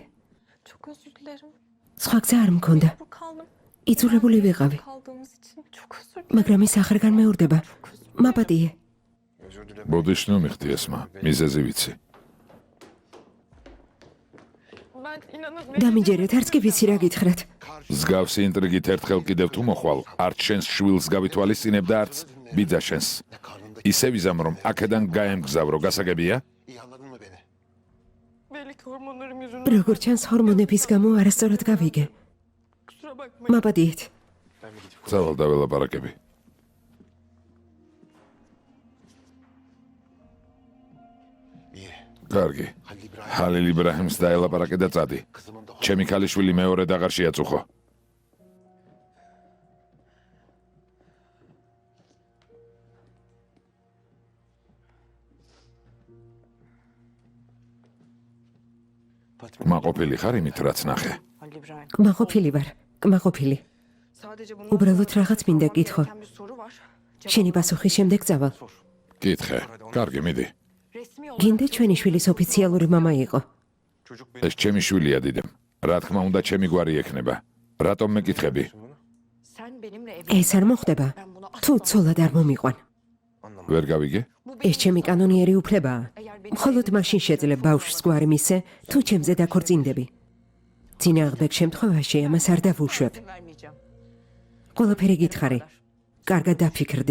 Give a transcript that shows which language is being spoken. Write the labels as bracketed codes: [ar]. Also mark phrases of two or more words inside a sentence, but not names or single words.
[tr] Çok özür dilerim. [ka] სხვა გზა არ მქონდა. [tr] Bu kaldım. [ka] იძულებული ვიყავი, [tr] Kaldığımız için çok özür dilerim. [ka] მაგრამ ის აღარ განმეორდება. მაბადიე, ბოდიშნო მიხდი ესმა, მიზეზი ვიცი. [tr] Ben inanın [ka] დამიჯერეთ, არც კი ვიცი რა გითხრათ. მსგავსი ინტრიგით ერთხელ კიდევ თუ მოხვალ, არც შენს შვილს გავითვალისწინებ და არც ბიძა შენს. ისე ვიზამ, რომ აქედან გაემგზავრო, გასაგებია? [tr] İyi anladın mı beni? belli ki hormonlarım yüzünden. [ka] როგორ ჩანს, ჰორმონების გამო არასწორად გავიგე. [tr] Kusura bakmayın. [ka] მაბადიეთ, ძალ დაველაპარაკები. [tr] İyi. [ka] კარგი. Halil İbrahim ჰალილ იბრაჰიმს დაელაპარაკე და წადი. [tr] kızımın da [ka] ჩემი ქალიშვილი მეორედ აღარ შეაწუხო. მაყოფილი ხარ იმით, რაც ნახე. Halil İbrahim. კმაყოფილი ვარ, კმაყოფილი. [tr] Sadece bundan [ka] უბრალოდ [tr] sonra [ka] რაღაც მინდა გითხო. [tr] gereken bir soru var. [ka] შენი პასუხის შემდეგ წავალ. კითხე. კარგი, მიდი. [tr] Resmi olarak [ka] გინდა ჩვენი შვილის ოფიციალური მამა იყო. ეს ჩემი შვილია დიდემ. რა თქმა უნდა, ჩემი გვარი ექნება. რატომ მეკითხები? [tr] sen benimle [ka] ეს არ მოხდება. [tr] Ben bunu [ka] თუ ცოლად არ მომიყვან. ვერ გავიგე? ეს ჩემი კანონიერი უფლებაა. მხოლოდ მაშინ შეძლებ ბავშვს გვარი მისცე, თუ ჩემზე დაქორწინდები. წინააღმდეგ შემთხვევაში ამას არ დავუშვებ. [tr] vermeyeceğim. [ka] ყველაფერი გითხარი. კარგად დაფიქრდი.